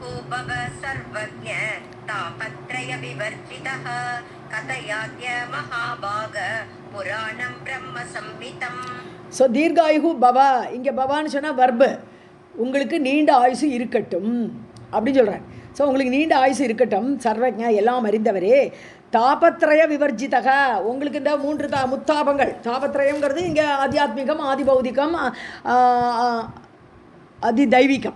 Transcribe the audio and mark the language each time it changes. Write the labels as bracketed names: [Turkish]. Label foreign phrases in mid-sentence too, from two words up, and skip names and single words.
[Sanskrit] भव सर्वज्ञ तापत्रय विवर्जितः कथयाद्य महाभाग पुराणं ब्रह्म संहितम्. [Tamil] ஸோ [Sanskrit] दीर्घायुः भव, [Tamil] இங்கே பவான்னு சொன்னால் வர்பு, உங்களுக்கு நீண்ட ஆயுசு இருக்கட்டும் அப்படின்னு சொல்கிறார். ஸோ உங்களுக்கு நீண்ட ஆயுசு இருக்கட்டும், சர்வஜ எல்லாம் அறிந்தவரே, [Sanskrit] तापत्रय विवर्जितः, [Tamil] உங்களுக்கு இந்த 3 முத்தாபங்கள், தாபத்ரயங்கிறது இங்கே ஆத்தியாத்மிகம், ஆதி பௌதிகம், அதி தெய்வீகம்.